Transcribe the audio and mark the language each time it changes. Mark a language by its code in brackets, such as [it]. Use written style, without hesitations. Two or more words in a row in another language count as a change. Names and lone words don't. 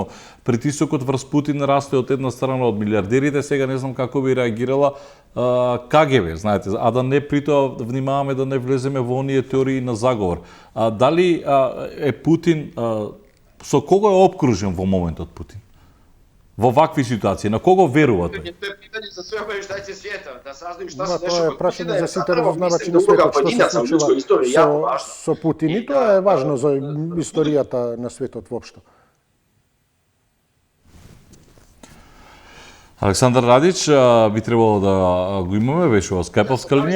[mk] Притисокот врз Путин расте од една страна од милиардерите, сега не знам како би реагирала КГБ, знаете, а да не притоа внимаваме да не влеземе во оние теории на заговор. Дали е Путин, со кого е обкружен во моментот Путин? Во вакви ситуации, на кого верува тој? [sr] Тоа е питање за све обавештајци света, да сазнaju šta se [mk] Тоа е прашање за сите разузнавачи на светот, што се случува со Путин, и тоа е важно за историјата на светот воопшто. Александар Радич, би требало да го имаме, беше во скайповска линија.